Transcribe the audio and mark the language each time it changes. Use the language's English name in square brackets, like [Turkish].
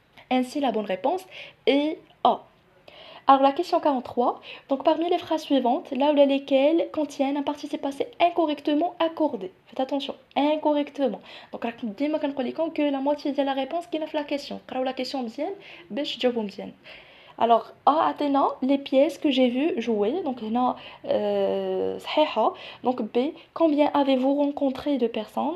[French] Ainsi, la bonne réponse est A. Alors la question 43, donc parmi les phrases suivantes, là où lesquelles contiennent un participe passé incorrectement accordé. Faites attention, incorrectement. Donc [Arabic] راك ديما كنقول لكم [French] que la moitié de la réponse qui [Arabic] في [French] la question. [Arabic] قراو [French] la question [Arabic] مزيان باش تجاوبوا مزيان. [French] Alors A Athéna, les pièces que j'ai vues jouer. Donc [Arabic] هنا صحيحة. [French] Donc B, combien avez-vous rencontré de personnes?